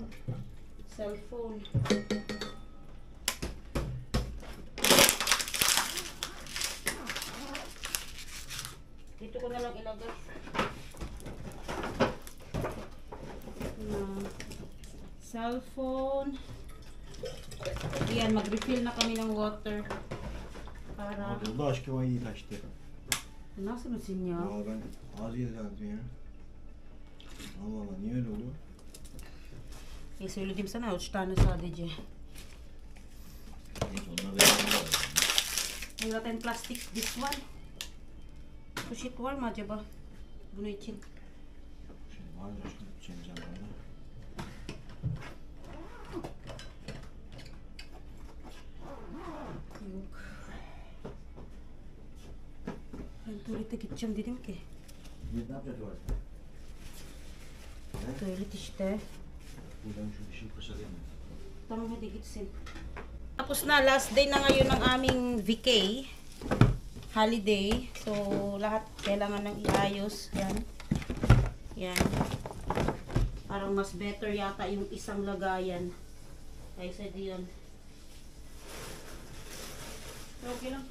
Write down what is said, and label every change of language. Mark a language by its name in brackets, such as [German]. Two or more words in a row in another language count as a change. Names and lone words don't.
[Filipino] Cellphone. Dito ko na lang ilagay. Cellphone. Yan, mag-refill na kami ng water. Para... [Turkish] Burada aşkıma iyi taştı. Nasıl mısın ya? Aa ben az yedi zannettim ya. Allah Allah niye öyle oluyor? Söyledim sana 3 tane sadece. Onlar da yapıyorlar. [Filipino] Wala tayong plastic. [English] This one. [Turkish] Pushit war mı acaba? Bunu için. Şimdi var ya şunu çemeceğim bana. Yok. Ben tuvalete gideceğim dedim ki. Ne yapacağız tuvalette? Tuvalet işte. Buradan şu dişi fırçalayayım mı? Tamam, hadi gitsin. [Filipino] Tapos na, [English] last day [Filipino] na ngayon ng aming vacay. Holiday. So, lahat kailangan nang iayos. Yan. Yan. Parang mas better yata yung isang lagayan. Kaysa diyan. Pero okay lang.